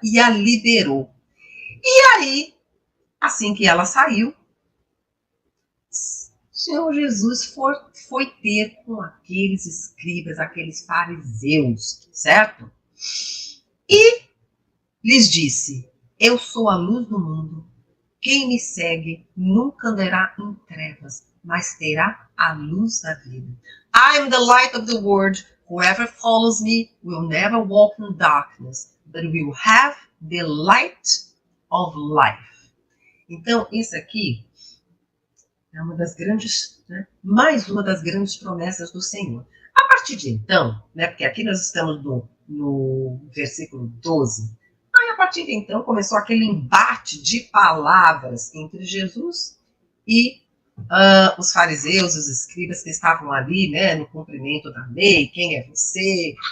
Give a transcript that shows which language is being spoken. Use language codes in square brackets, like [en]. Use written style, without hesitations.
[pt] E a liberou. E aí, assim que ela saiu, o Senhor Jesus foi ter com aqueles escribas, aqueles fariseus, certo? E lhes disse: eu sou a luz do mundo. Quem me segue nunca andará em trevas, mas terá a luz da vida. [en] I am the light of the world. Whoever follows me will never walk in darkness, but will have the light of life. [pt] Então, isso aqui é uma das grandes, né, mais uma das grandes promessas do Senhor. A partir de então, né, porque aqui nós estamos no versículo 12, aí a partir de então começou aquele embate de palavras entre Jesus e os fariseus, os escribas que estavam ali, né, no cumprimento da lei. Quem é você?